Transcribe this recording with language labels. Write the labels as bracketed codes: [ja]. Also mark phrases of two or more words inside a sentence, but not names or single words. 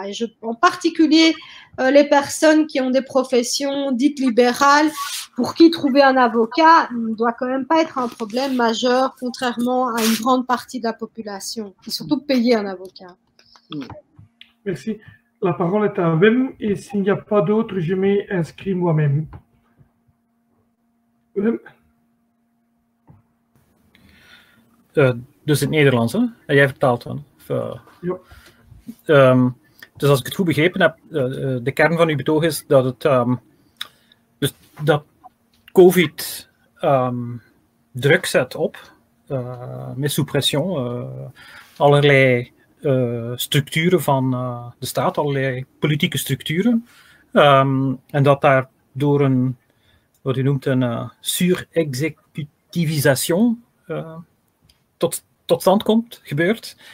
[fr] Et en particulier, les personnes qui ont des professions dites libérales, pour qui trouver un avocat ne doit quand même pas être un problème majeur, contrairement à une grande partie de la population, et surtout payer un avocat. Merci. La parole est à Wim, et s'il n'y a pas d'autres, je m'ai inscrit moi-même. Wim? [nl] Dus in het Nederlands, hè? En jij vertaalt dan? Ja. Dus als ik het goed begrepen heb, de kern van uw betoog is dat het dus dat COVID druk zet op, met suppression, allerlei structuren van de staat, allerlei politieke structuren, en dat daar door een, wat u noemt, een surexecutivisation tot stand komt, gebeurt.